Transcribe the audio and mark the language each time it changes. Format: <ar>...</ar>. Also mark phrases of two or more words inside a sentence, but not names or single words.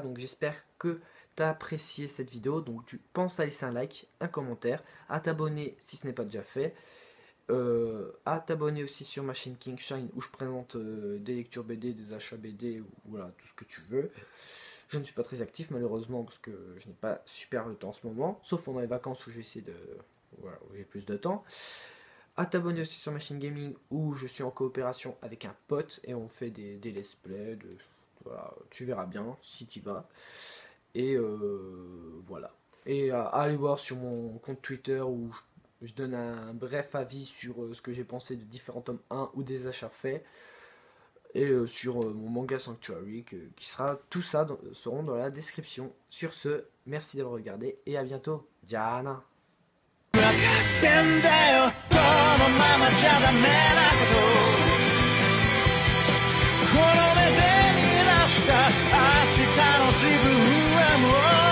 <fr>Donc j'espère que tu as apprécié cette vidéo. Donc tu penses à laisser un like, un commentaire, à t'abonner si ce n'est pas déjà fait, à t'abonner aussi sur ma chaîne King Shine où je présente des lectures BD, des achats BD, ou voilà, tout ce que tu veux. Je ne suis pas très actif malheureusement parce que je n'ai pas super le temps en ce moment, sauf pendant les vacances où je vais essayer de... Voilà, où j'ai plus de temps. À t'abonner aussi sur ma chaîne gaming où je suis en coopération avec un pote et on fait des</fr> <en>let's play,</en> <fr>voilà, tu verras bien si tu vas. Et voilà. Et allez voir sur mon compte Twitter où je donne un bref avis sur ce que j'ai pensé de différents tomes 1 ou des achats faits. Et sur mon manga Sanctuary, qui sera, tout ça seront dans la description. Sur ce, merci d'avoir regardé et à bientôt. Jana.</fr> <ja>ってんだよこのままじゃダメだけどこの目で見出した明日の自分はもう</ja>